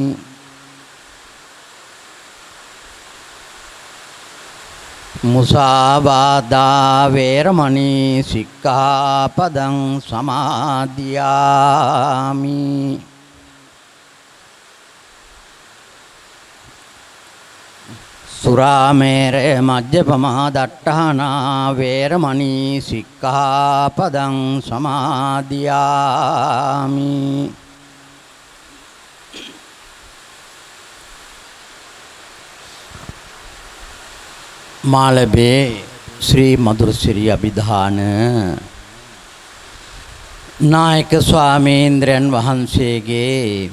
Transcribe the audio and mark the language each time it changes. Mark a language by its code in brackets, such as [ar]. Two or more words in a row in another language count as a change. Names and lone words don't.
[pi] මුසාවාදා වේරමණී සික්ඛාපදං සමාදියාමි සුරාමේරය මජ්ජපමා දට්ඨානා වේරමණී සික්ඛාපදං [si] සමාදියාමි මාළඹේ ශ්‍රී මధుරසිරි අභිධාන නායක ස්වාමීන්ද්‍රයන් වහන්සේගේ